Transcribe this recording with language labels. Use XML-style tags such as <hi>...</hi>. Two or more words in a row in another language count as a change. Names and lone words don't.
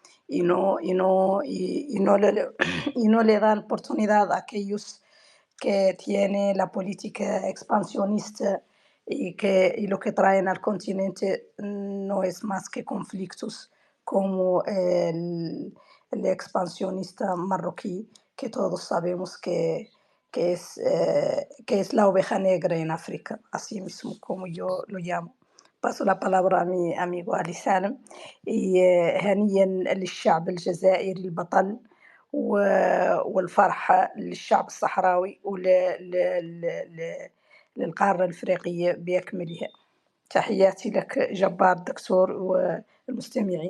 <es>Y no le dan oportunidad a aquellos que tienen la política expansionista y lo que traen al continente no es más que conflictos como el expansionista marroquí, que todos sabemos que es la oveja negra en África, así mismo como yo lo llamo. Paso la palabra a mi amigo Ali Salem.</es> <ar>هنيا للشعب الجزائري البطل والفرحة للشعب الصحراوي للقارة الإفريقية بأكملها. تحياتي لك جبار الدكتور والمستمعين.</ar>